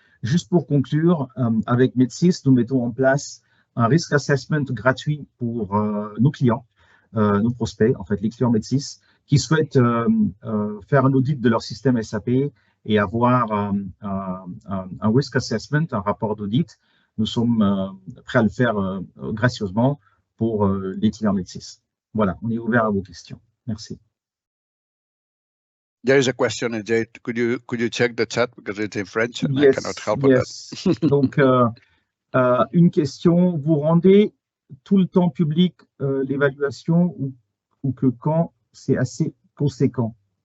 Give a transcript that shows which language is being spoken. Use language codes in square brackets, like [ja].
[fr] Juste pour conclure, avec Medsys, nous mettons en place un risk assessment gratuit pour nos clients, nos prospects, en fait, les clients Medsys, qui souhaitent faire un audit de leur système SAP et avoir un risk assessment, un rapport d'audit. nous sommes prêts à le faire gracieusement pour les clients Med6. Voilà, on est ouvert à vos questions. Merci. [en] There is a question, Ajay. Could you check the chat because it's in French and Yes, I cannot help with that. [fr] Donc, une question, vous rendez tout le temps public l'évaluation ou que quand c'est assez conséquent?